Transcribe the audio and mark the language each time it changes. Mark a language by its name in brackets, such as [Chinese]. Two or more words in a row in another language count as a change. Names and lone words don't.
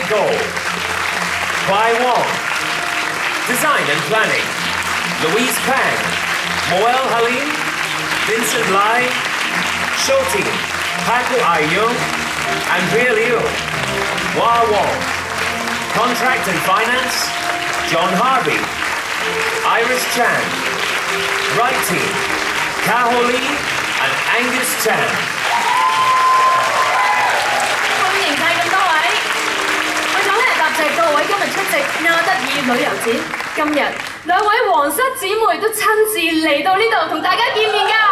[English] Gold, Bai Wong, Design and Planning, Louise Pang, Moel Halim, Vincent Lai, Show Team, Paku Ayung, Andrea Liu, Hua Wong, Contract and Finance, John Harvey, Iris Chan, Right Team, Kaho Lee and Angus Chan. [Cantonese] 歡迎晒咁多位，為咗答謝各位今日出席亞德爾旅遊展，今日兩位皇室姊妹都親自嚟到呢度同大家見面㗎。